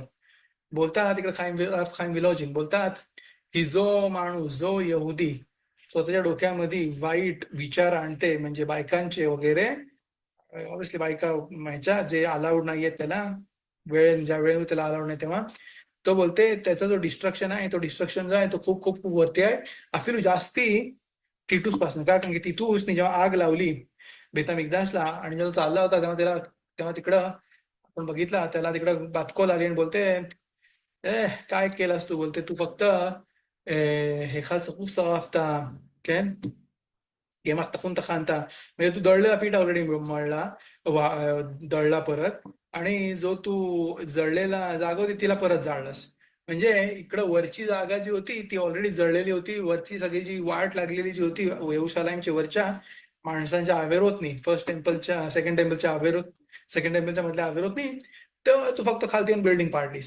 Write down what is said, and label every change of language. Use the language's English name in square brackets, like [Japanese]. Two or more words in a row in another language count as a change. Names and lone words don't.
[Marathi] बोलतात तिकडे खाईम विलॉजिन बोलतात की जो माणूस, जो यहुदी स्वतःच्या डोक्यामध्ये वाईट विचार आणते, म्हणजे बायकांचे वगैरे, ऑब्विसली बायका ह्याच्या जे अलाउड नाहीये त्याला, ज्या वेळेवर त्याला अलाउड नाही तेव्हा, तो बोलते त्याचा जो डिस्ट्रक्शन आहे, तो डिस्ट्रक्शन जो आहे तो खूप खूप खूप वरती आहे, अफिलू जास्ती टिटूस पासून. का, कारण की टिटूसने जेव्हा आग लावली बेतामिगदासला आणि जेव्हा चालला होता तेव्हा तिकडं आपण बघितला, त्याला तिकडं बातकोल आली आणि बोलते काय केलास तू? बोलते तू फक्त [Hebrew] היכל שרוף שרפת, [Marathi] כן? गेमाक टाकून टखांता म्हणजे तू दळलेला पीठ ऑलरेडी मळला, दळला परत, आणि जो तू जळलेला जागा होती तिला परत जाळलास. म्हणजे इकडं वरची जागा जी होती ती ऑलरेडी जळलेली होती. वरची सगळी जी वाट लागलेली जी होती येरुशलेमच्या वरच्या माणसांच्या आवेरोतनी, फर्स्ट टेम्पलच्या, सेकंड टेम्पलच्या आवेरोत, सेकंड टेम्पलच्या मधल्या आवेरोतनी, तर तू फक्त खालती येऊन बिल्डिंग पाडलीस.